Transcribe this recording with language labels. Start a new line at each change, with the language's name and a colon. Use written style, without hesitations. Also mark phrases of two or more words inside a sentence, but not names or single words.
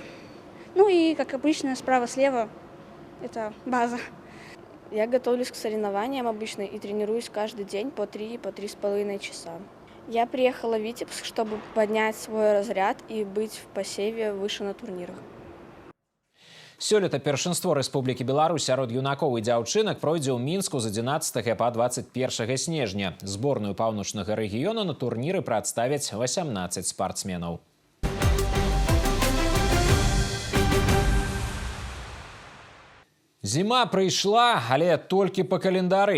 Russian: Ну и, как обычно, справа-слева – это база. Я готовлюсь к соревнованиям обычно и тренируюсь каждый день по 3–3,5 часа. Я приехала в Витебск, чтобы поднять свой разряд и быть в посеве выше на турнирах.
Belarusian: Сёлета першынство Рэспублікі Беларусь сярод юнакоў і дзяўчынак пройдзе ў Мінску з 11 па 21 снежня. Зборную паўночнага рэгіёну на турніры прадставяць 18 спартсменаў. Зіма прыйшла, але толькі па календары.